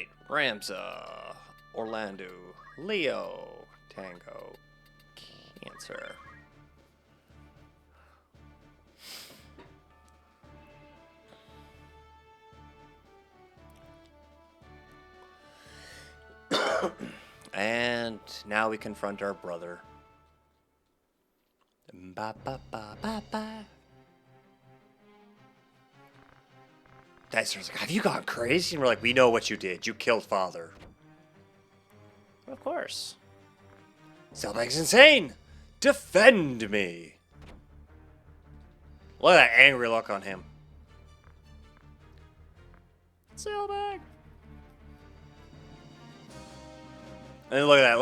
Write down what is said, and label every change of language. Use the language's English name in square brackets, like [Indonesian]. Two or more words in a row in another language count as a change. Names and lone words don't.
[English] Ramza, Orlando, Leo, Tango, Cancer. And now we confront our brother. Ba ba ba ba ba. Dicer's like, have you gone crazy? And we're like, we know what you did. You killed father. Of course. Zelbag's insane. Defend me. Look at that angry look on him. Zelbag. And look at that.